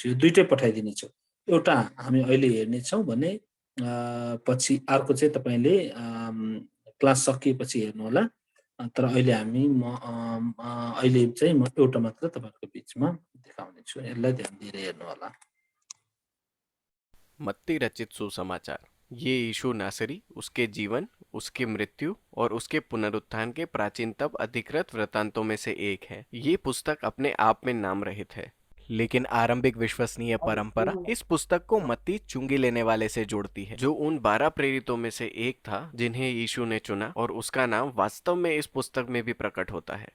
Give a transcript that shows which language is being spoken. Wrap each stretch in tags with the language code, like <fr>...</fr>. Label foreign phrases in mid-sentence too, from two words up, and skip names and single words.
<ne>यो दुईटै पठाइदिनेछु। एउटा हामी अहिले हेर्नेछौँ भने पछि अर्को चाहिँ तपाईले क्लास सकिएपछि हेर्नु होला। तर अहिले हामी अहिले चाहिँ म एउटा मात्र तपाईहरुको बीचमा देखाउने छु। यसलाई ध्यान दिएर हेर्नु होला।</ne> <hi>मत्ती रचित सुसमाचार। ये यीशु नासरी, उसके जीवन, उसकी मृत्यु और उसके पुनरुत्थान के प्राचीनतम अधिकृत वृत्तांतों में से एक है। ये पुस्तक अपने आप में नाम रहित है, लेकिन आरंभिक विश्वसनीय परंपरा इस पुस्तक को मत्ती चुंगी लेने वाले से जोड़ती है, जो उन 12 प्रेरितों में से एक था जिन्हें यीशु ने चुना, और उसका नाम वास्तव में इस पुस्तक में भी प्रकट होता है।</hi>